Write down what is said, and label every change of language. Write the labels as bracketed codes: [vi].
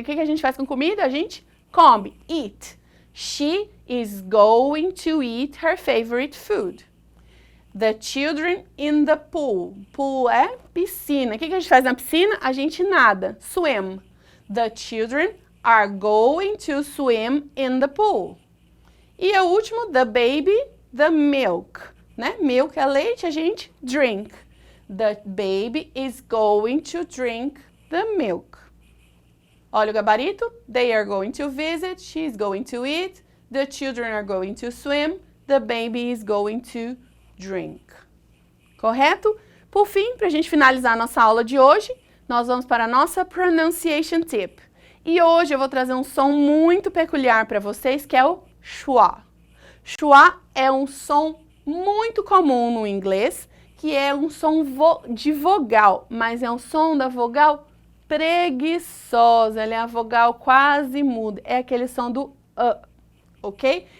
[pt] O que a gente faz com comida? A gente come, eat. [en] She is going to eat her favorite food. The children in the pool. [pt] Pool é piscina. O que a gente faz na piscina? A gente nada, swim. [en] The children are going to swim in the pool. [pt] E o último, [en] the baby, the milk. [pt] Né? Milk é leite, a gente drink. [en] The baby is going to drink the milk. [pt] Olha o gabarito. [en] They are going to visit. She is going to eat. The children are going to swim. The baby is going to drink. [pt] Correto? Por fim, para a gente finalizar a nossa aula de hoje, nós vamos para a nossa pronunciation tip. E hoje eu vou trazer um som muito peculiar para vocês, que é o schwa. Schwa é um som muito comum no inglês, que é um som de vogal, mas é um som da vogal preguiçosa, ela é a vogal quase muda, é aquele som do ok?